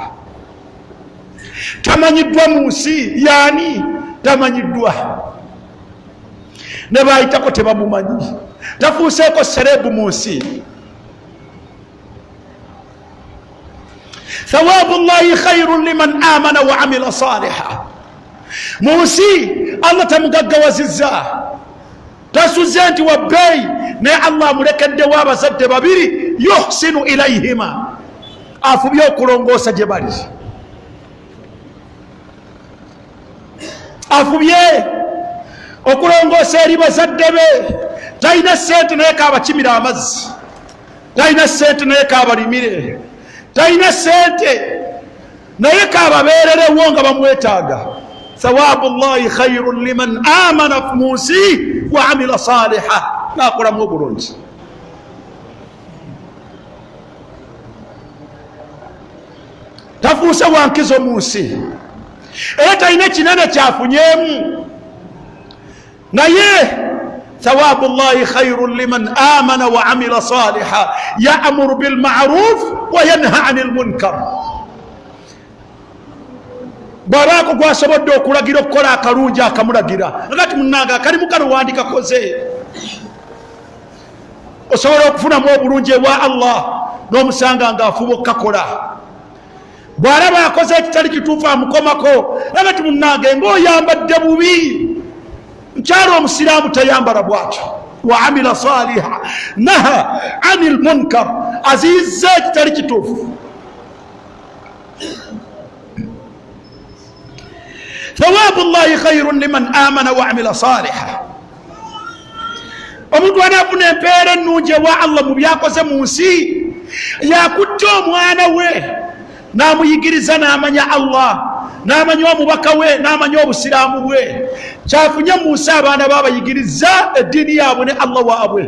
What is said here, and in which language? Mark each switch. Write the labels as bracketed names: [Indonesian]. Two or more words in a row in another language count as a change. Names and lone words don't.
[Ganda] Tamanyiddwa mu nsi, yaani tamanyiddwa, ne baayitako tebamumanyi, tafuuseeko serebu mu nsi. [Arabic] ثواب الله خير لمن آمن وعمل صالحا. [Ganda] Mu nsi Allah tamugaggawazizza, tasuze nti wabbeeyi, naye Allah amulekeddewo abazadde babiri, [Arabic] يحسن إليهما, [Ganda] afubye okulongoosa gye bali, afubye okulongoosa eri bazadde be. Talina sente naye kaabakimira amazzi, talina sente naye kaabalimire, talina sente naye kaababeererewo nga bamwetaaga. [Arabic] ثواب الله خير لمن آمن [Ganda] mu nsi [Arabic] وعمل صالحا, [Ganda] naakolamu obulungi. Tafuuse wankizo mu nsi, era talina kinene kyafunyeemu, naye [Arabic] ثواب الله خير لمن آمن وعمل صالحا يأمر بالمعروف وينهى عن المنكر. [Ganda] Bw'abaako gwasobodde okulagira okukola akalungi akamulagira, ngati munnange akalimu kano wandikakoze, osobola okufunamu obulungi ewa Allah n'omusanga ng'afuba okukakola. Bw'alaba akoze ekitali kituufu amukomako, ngati munnange ng'oyambadde bubi. Nkyalo omusiraamu tayambala bw'atyo. [Arabic] وعمل صالحا ونهى عن المنكر, [Ganda] aziyizza ekitali kituufu. [Arabic] ثواب الله خير لمن آمن وعمل صالحا. [Ganda] Omuntu anaafuna empeera ennungi ewa Allah mu byakoze mu nsi, yakutte omwana we n'amuyigiriza n'amanya Allah, n'amanya omubaka we, n'amanya obusiraamu bwe. Kyafunye mu nsi abaana baabayigiriza eddiini yaabwe ne Allah waabwe.